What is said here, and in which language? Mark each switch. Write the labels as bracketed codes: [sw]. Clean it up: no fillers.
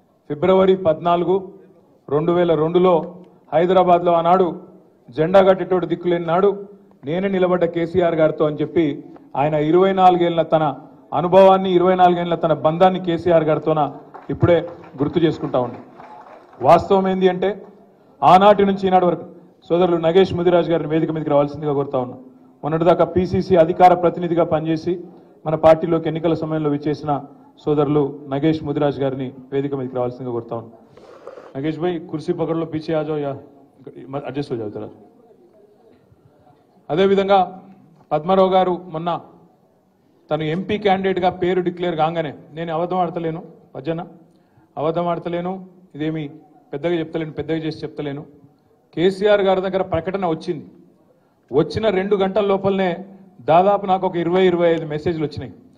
[te] ఫిబ్రవరి 14, 2002లో హైదరాబాద్లో ఆనాడు జెండా కట్టేటోడు దిక్కులేని నాడు నేనే నిలబడ్డ కేసీఆర్ గారితో అని చెప్పి ఆయన 24 ఏళ్ల తన అనుభవాన్ని, 24 ఏళ్ల తన బంధాన్ని కేసీఆర్ గారితోన ఇప్పుడే గుర్తు చేసుకుంటా ఉండి, వాస్తవం ఏంది అంటే ఆనాటి నుంచి ఈనాటి వరకు సోదరులు నగేష్ ముదిరాజ్ గారిని వేదిక మీదకి రావాల్సిందిగా కోరుతా ఉన్నా. మొన్నటిదాకా పిసిసి అధికార ప్రతినిధిగా పనిచేసి మన పార్టీలోకి ఎన్నికల సమయంలో విచ్చేసిన సోదరులు నగేష్ ముదిరాజ్ గారిని వేదిక మీదకి రావాల్సిందిగా కోరుతా ఉన్నా. [hi] నగేష్ భాయ్ కుర్సీ పకడ్లో పీछे आ जाओ या అడ్జస్ట్ हो जाओ जरा. [te] అదేవిధంగా పద్మారావు గారు మొన్న తను ఎంపీ క్యాండిడేట్గా పేరు డిక్లేర్ కాగానే నేను అబద్ధం ఆడతలేను, భజన అబద్ధం ఆడతలేను, ఇదేమి పెద్దగా చెప్తలేను, పెద్దగా చేసి చెప్తలేను, కేసీఆర్ గారి దగ్గర ప్రకటన వచ్చింది, వచ్చిన 2 గంటల లోపలనే దాదాపు నాకు ఒక 20-25 మెసేజ్లు వచ్చినాయి.